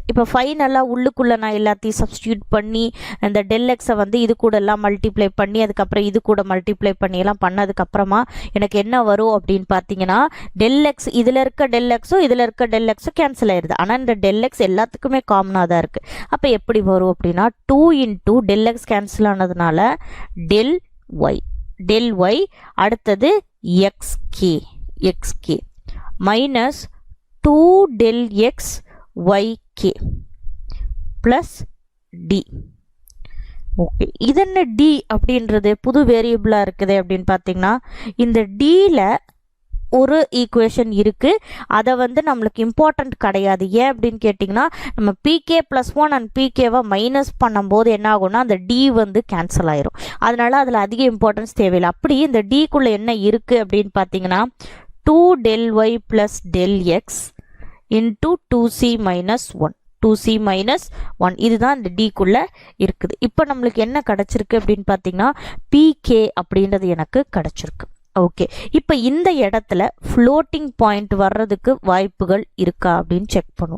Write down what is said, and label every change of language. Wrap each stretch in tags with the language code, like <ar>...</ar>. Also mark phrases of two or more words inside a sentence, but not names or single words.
<ta>இப்போ ஃபைனலாக உள்ளுக்குள்ளே நான் எல்லாத்தையும் சப்ஸ்டியூட் பண்ணி இந்த</ta> <en>del x</en> <ta>வந்து இது கூட எல்லாம் மல்டிப்ளை பண்ணி அதுக்கப்புறம் இது கூட மல்டிப்ளை பண்ணி எல்லாம் பண்ணதுக்கப்புறமா எனக்கு என்ன வரும் அப்படின்னு பார்த்தீங்கன்னா</ta> <en>del x,</en> <ta>இதில் இருக்க</ta> <en>del xும்</en> <ta>இதில் இருக்க</ta> <en>del xும்</en> <ta>கேன்சல் ஆயிடுது. ஆனால் இந்த</ta> <en>del x</en> <ta>எல்லாத்துக்குமே காமனாக தான் இருக்குது. அப்போ எப்படி வரும் அப்படின்னா 2</ta> <en>into del x</en> <ta>கேன்சல் ஆனதுனால</ta> <en>del y</en> <ta>அடுத்தது</ta> <en>xk minus 2 del x yk plus d.</en> <ta>ஓகே, இது என்ன d அப்படின்றது புது வேரியபிளாக இருக்குது அப்படின்னு பார்த்தீங்கன்னா இந்த dல ஒரு ஈக்குவேஷன் இருக்குது, அதை வந்து நம்மளுக்கு இம்பார்ட்டண்ட் கிடையாது. ஏன் அப்படின்னு கேட்டிங்கன்னா நம்ம</ta> <en>pk plus 1 and pkவை</en> <ta>மைனஸ் பண்ணும்போது என்ன ஆகும்னா அந்த d வந்து கேன்சல் ஆயிரும். அதனால அதில் அதிக இம்பார்ட்டன்ஸ் தேவையில்லை. அப்படி இந்த dக்குள்ளே என்ன இருக்குது அப்படின்னு பார்த்தீங்கன்னா</ta> <en>2 del y plus del x into 2c minus 1. 2c minus 1</en> <ta>இதுதான் இந்த d குள்ள இருக்குது. இப்போ நம்மளுக்கு என்ன கிடைச்சிருக்கு அப்படின்னு பார்த்தீங்கன்னா pk அப்படின்றது எனக்கு கிடைச்சிருக்கு. ஓகே, இப்போ இந்த இடத்துல</ta> <en>floating point</en> <ta>வர்றதுக்கு வாய்ப்புகள் இருக்கா அப்படின்னு செக் பண்ணுவோம்.</ta>